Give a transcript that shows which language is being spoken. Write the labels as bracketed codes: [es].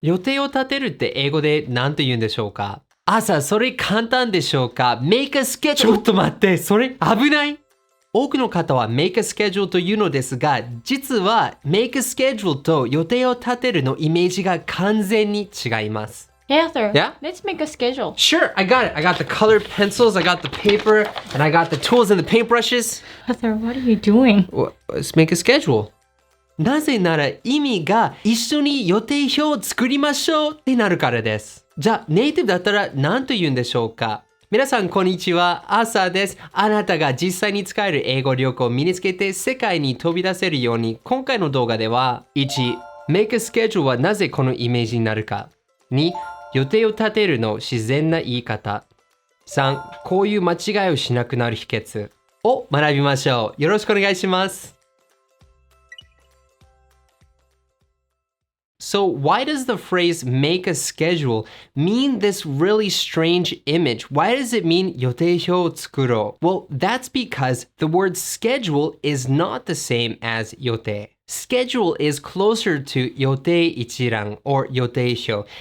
[ja] 予定を立てるって英語で何と言うんでしょうか？朝、それ簡単でしょうか？ [en] Make a schedule。 [ja] ちょっと待って、それ危ない。多くの方は [en] make a schedule [ja] というのですが、実は make a schedule と予定を立てるのイメージが完全に違います。 [en] Hey Arthur, Yeah? let's make a schedule. Sure, I got it. I got the colored pencils, I got the paper, and I got the tools and the paintbrushes. Arthur, what are you doing? Let's make a schedule. [ja] なぜなら意味が一緒に予定表を作りましょうってなるからです。じゃあネイティブだったら何と言うんでしょうか？皆さんこんにちは、朝です。あなたが実際に使える英語力を身につけて世界に飛び出せるように、今回の動画では1、 [en] Make a schedule [ja] はなぜこのイメージになるか。 2、予定を立てるの自然な言い方。3、こういう間違いをしなくなる秘訣を学びましょう。よろしくお願いします。 [en] So why does the phrase make a schedule mean this really strange image? Why does it mean [ja] 予定表を作ろう? [en] Well, that's because the word schedule is not the same as 予定. Schedule is closer to 予定一覧 or 予定表.